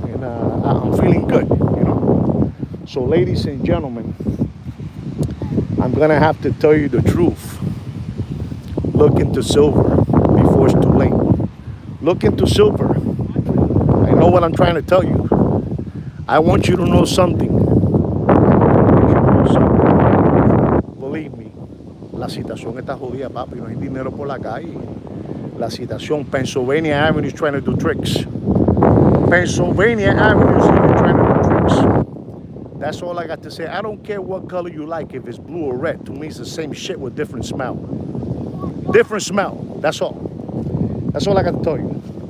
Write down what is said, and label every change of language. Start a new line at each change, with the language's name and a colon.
English: And I'm feeling good, you know? So, ladies and gentlemen, I'm gonna have to tell you the truth. Look into silver before it's too late. Look into silver. I know what I'm trying to tell you. I want you to know something. Believe me,
Spanish: la situación está jodida, papi. No hay dinero por la calle. La situación,
English: Pennsylvania Avenue is trying to do tricks. Pennsylvania Avenue is trying to do tricks. That's all I got to say. I don't care what color you like, if it's blue or red. To me, it's the same shit with different smell. Different smell. That's all. That's all I got to tell you.